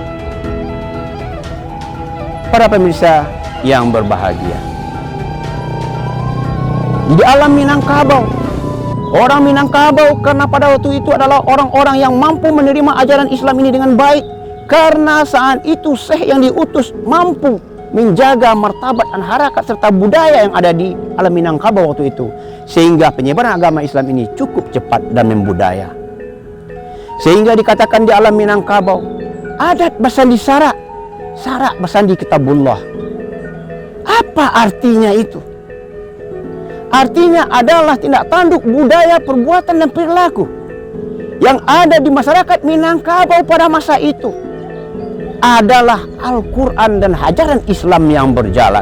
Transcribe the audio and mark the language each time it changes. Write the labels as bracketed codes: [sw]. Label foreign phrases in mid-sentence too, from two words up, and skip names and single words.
[id] Para pemirsa yang berbahagia, di alam Minangkabau, orang Minangkabau karena pada waktu itu adalah orang-orang yang mampu menerima ajaran Islam ini dengan baik, karena saat itu Syekh yang diutus mampu menjaga martabat dan harakat serta budaya yang ada di alam Minangkabau waktu itu, sehingga penyebaran agama Islam ini cukup cepat dan membudaya. Sehingga dikatakan di alam Minangkabau, adat bersandi sarak, sarak bersandi kitabullah. Apa artinya itu? Artinya adalah tindak tanduk, budaya, perbuatan, dan perilaku yang ada di masyarakat Minangkabau pada masa itu adalah Al-Quran dan ajaran Islam yang berjalan.